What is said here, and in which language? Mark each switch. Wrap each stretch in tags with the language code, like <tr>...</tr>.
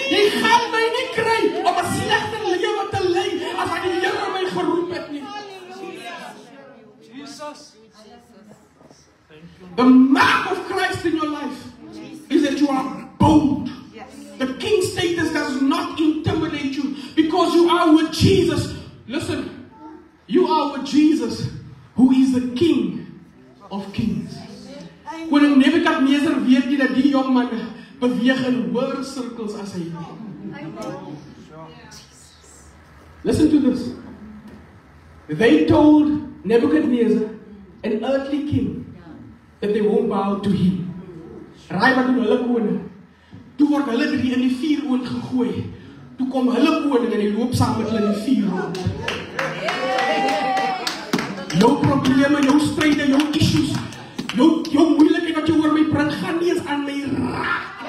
<af>Jy gaan my nie kry om 'n slegte lewe te lei as wat die Here my geroep het nie. Jesus.</af> <en>The mark of Christ in your life is that you are bold. The king status does not intimidate you because you are with Jesus. Listen, you are with Jesus, who is the King of Kings.</en> <af>Koning Nebukadnezar weet nie dat die jong man beweeg in hoër sirkels as hy.</af> <en>Listen to this. They told Nebuchadnezzar, an earthly king, that they won't bow to him.</en> <af>Raai wat doen hulle koning? Toe word hulle 3 in die vuuroond gegooi. Toe kom hulle koning en hy loop saam met hulle in die vuur rond. Jou probleme, jou stryde, jou issues, jou moeilikheid wat jy oor my bring, gaan nie eens aan my raak.</af>